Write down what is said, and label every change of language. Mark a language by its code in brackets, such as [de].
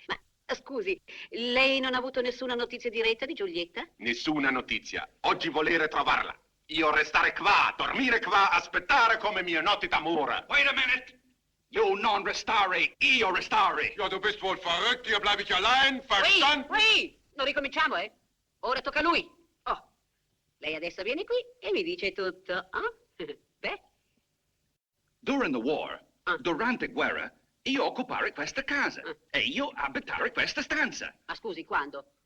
[it] Ma scusi, lei non ha avuto nessuna notizia diretta di Giulietta? Nessuna notizia. Oggi volere trovarla. Io restare qua, dormire qua, aspettare come mie notti d'amore. [en] Wait a minute. You [it] non restare, io restare. [de] Ja, du bist wohl verrückt, hier bleib ich allein, verstanden? [it] Non ricominciamo, eh? Ora tocca a lui. Oh. Lei adesso viene qui e mi dice tutto. Ah? Beh, [en] During the war, Ah. [it] durante guerra, io occupare questa casa Ah. e io abitare questa stanza. ma scusi, quando?